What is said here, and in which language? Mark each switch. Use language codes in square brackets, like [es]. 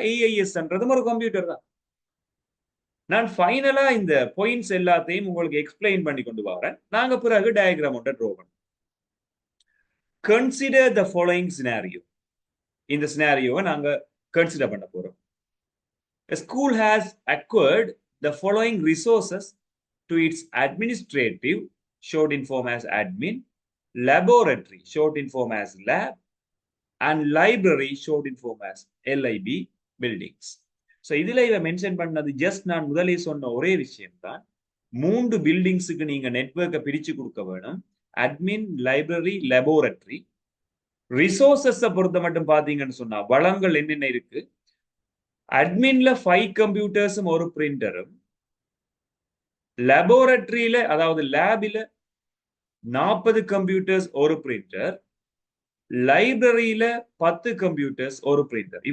[ta] AIS என்றதும் ஒரு computer தான். நான் ஃபைனலா இந்த பாயிண்ட்ஸ் எல்லாத்தையும் உங்களுக்கு எக்ஸ்பிளைன் பண்ணி கொண்டு வரேன். நாங்க பிறகு டயக்ராம் ஒன்றை ட்ரா பண்ணுவோம். [en] Consider the following scenario. [ta] இந்த சினாரியோவை நாங்க கன்சிடர் பண்ண போறோம். [en] A school has acquired the following resources to its administrative, short in form as admin, laboratory, short in form as lab, and library, short in form as LIB buildings. [ta] So இதுல இவ mention பண்ணது just நான் முதலே சொன்ன ஒரே விஷயம் தான். 3 பில்டிங்ஸுக்கு நீங்க நெட்வொர்க்கை பிரிச்சு கொடுக்க வேணும். Admin, library, laboratory. ரிசோர்சஸ் பொறுத்த மட்டும் பாத்தீங்கன்னு சொன்னா வளங்கள் என்னென்ன இருக்கு, அட்மின்ல 5 கம்ப்யூட்டர்ஸும் ஒரு பிரிண்டரும், லெபோரட்டரியில அதாவது லேபில 40 கம்ப்யூட்டர்ஸ் ஒரு பிரிண்டர், லைப்ரரியில 10 கம்ப்யூட்டர்ஸ் ஒரு பிரிண்டர்.